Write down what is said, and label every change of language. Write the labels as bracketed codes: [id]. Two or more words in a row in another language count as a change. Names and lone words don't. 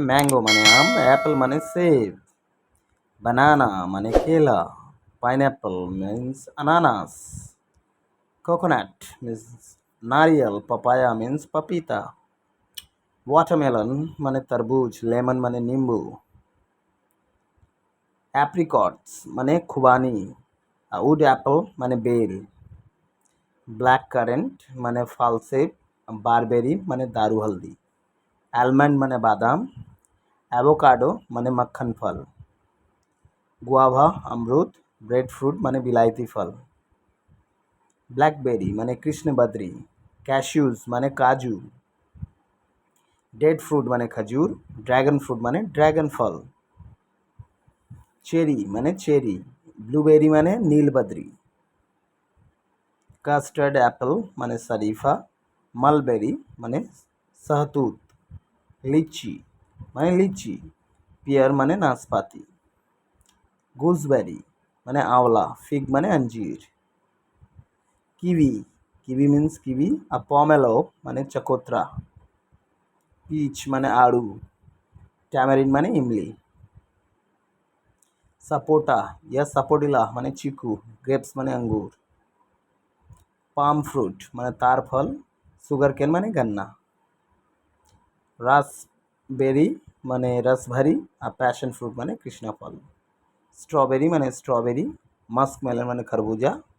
[hi] मैंगो माने आम, एप्पल माने सेब, बनाना माने केला, [en] pineapple means [hi] अनानास, [en] coconut means [hi] नारियल, [en] papaya means [hi] पपीता, वाटरमेलन माने तरबूज, लेमन माने नींबू, एप्रिकॉट्स माने खुबानी, [en] wood apple [hi] माने बेल, [en] black currant [hi] माने फालसेब, बारबेरी माने दारू हल्दी, आलमंड माने बादाम, एवोकाडो माने मक्खन फल, गुआवा अमरूद, [en] bread fruit [hi] माने बिलायती फल, ब्लैकबेरी माने कृष्ण बद्री, कैश्यूज माने काजू, [en] date fruit [hi] माने खजूर, [en] dragon fruit माने ड्रैगन फल, चेरी माने [hi] चेरी, ब्लूबेरी माने नीलबद्री, [en] custard apple [hi] माने शरीफा, मलबेरी माने सहतूत, लीची माने लीची, पियर माने नाशपाती, गूसबेरी माने आंवला, फिग माने अंजीर, [en] kiwi kiwi means [hi] किवी, पोमेलो माने चकोतरा, पीच माने आड़ू, टैमारिन माने इमली, सपोटा या सपोडिला माने चीकू, ग्रेप्स माने अंगूर, [en] palm fruit [hi] माने तार फल, [en] sugar cane [hi] माने गन्ना, रासबेरी माने रसभरी और [en] passion fruit [hi] माने कृष्णा फल, स्ट्रॉबेरी माने स्ट्रॉबेरी, [en] musk melon [hi] माने खरबूजा,